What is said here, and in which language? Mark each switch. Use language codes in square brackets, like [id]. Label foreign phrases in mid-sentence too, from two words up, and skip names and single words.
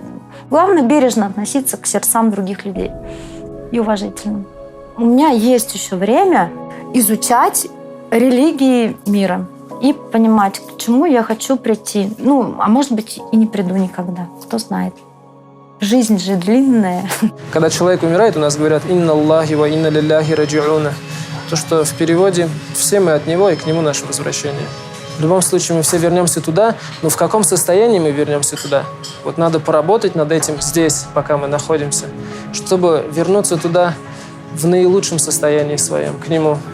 [ru] Главное бережно относиться к сердцам других людей и уважительно. У меня есть еще время изучать религии мира и понимать, к чему я хочу прийти. Ну, а может быть, и не приду никогда. Кто знает. Жизнь же длинная. Когда человек умирает, у нас говорят [ar] «إنا لله وإنا لله راجعون». [ru] То, что в переводе «все мы от Него и к Нему наше возвращение». В любом случае мы все вернемся туда, но в каком состоянии мы вернемся туда? Вот надо поработать над этим здесь, пока мы находимся, чтобы вернуться туда в наилучшем состоянии своем, к Нему.